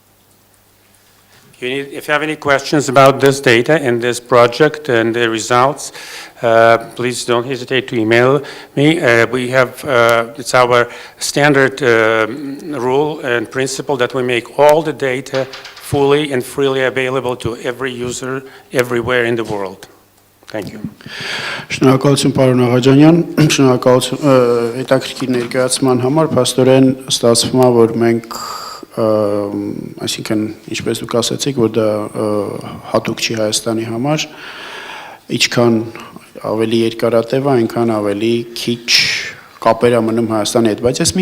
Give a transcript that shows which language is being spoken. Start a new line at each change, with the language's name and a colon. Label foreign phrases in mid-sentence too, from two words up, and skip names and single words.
English: If you have any questions about this data and this project and the results, please don't hesitate to email me. We have, it's our standard rule and principle that we make all the data fully and freely available to every user everywhere in the world. Thank you.
Armenian: Շնորհակալություն պարոն Աղաջանյան, շնորհակալություն հետաքրքիր ներկայացման համար, փաստորեն ստացվում է, որ մենք այսինքն ինչպես դուք ասացիք, որ դա հատուկ չի Հայաստանի համար, ինչքան ավելի երկարատև է, այնքան ավելի քիչ կապեր է մնում Հայաստանի հետ, բայց ես մի